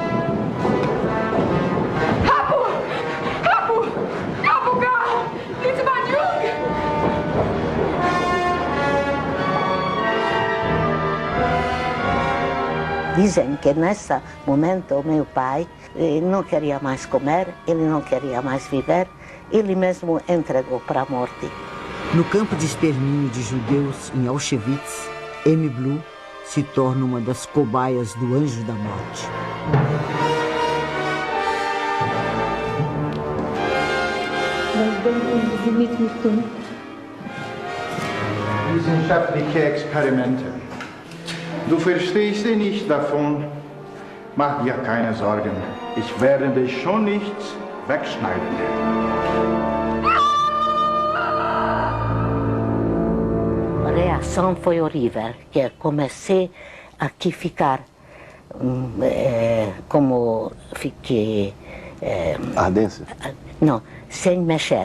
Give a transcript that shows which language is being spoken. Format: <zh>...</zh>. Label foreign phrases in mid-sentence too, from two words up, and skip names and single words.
<pt>Dizem que nesse momento o meu pai não queria mais comer, ele não queria mais viver, ele mesmo entregou para a morte. No campo de extermínio de judeus em Auschwitz, Amy Blue se torna uma das cobaias do Anjo da Morte.</pt> <de>Wissenschaftliche Experimente. Du verstehst nicht davon. Mach dir keine Sorgen. Ich werde dich schon nichts wegschneiden.</de> <pt>A reação foi horrível, que comecei a ficar como fiquei... Ardência? Não, sem mexer.</pt>